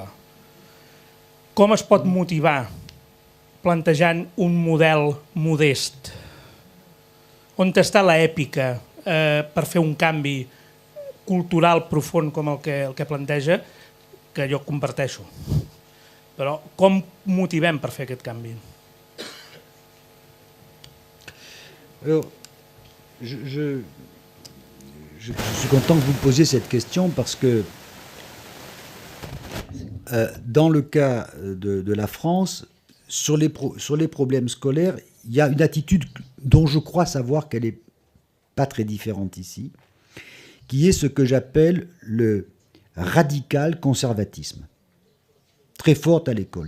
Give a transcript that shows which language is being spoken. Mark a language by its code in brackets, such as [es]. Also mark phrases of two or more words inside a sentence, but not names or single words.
[ca] Com es pot motivar plantejant un model modest? On està l'èpica per fer un canvi cultural profund com el que planteja, que jo comparteixo. Però com motivem per fer aquest canvi? [fr] Alors, je suis content que vous me posiez cette question parce que dans le cas de la France, sur les problèmes scolaires, il y a une attitude dont je crois savoir qu'elle n'est pas très différente ici, qui est ce que j'appelle le radical conservatisme, très forte à l'école.